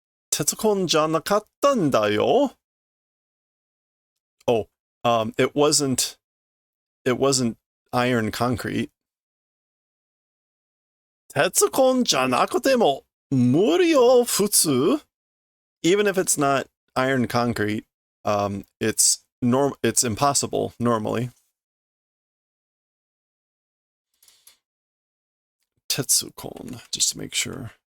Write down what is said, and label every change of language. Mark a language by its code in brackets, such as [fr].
[ja] 鉄コンじゃなかったんだよ. [en] Oh, it wasn't iron concrete. [ja] 鉄コンじゃなくても無理よ、普通. [en] Even if it's not iron concrete, it's impossible normally. 鉄コン, just to make sure.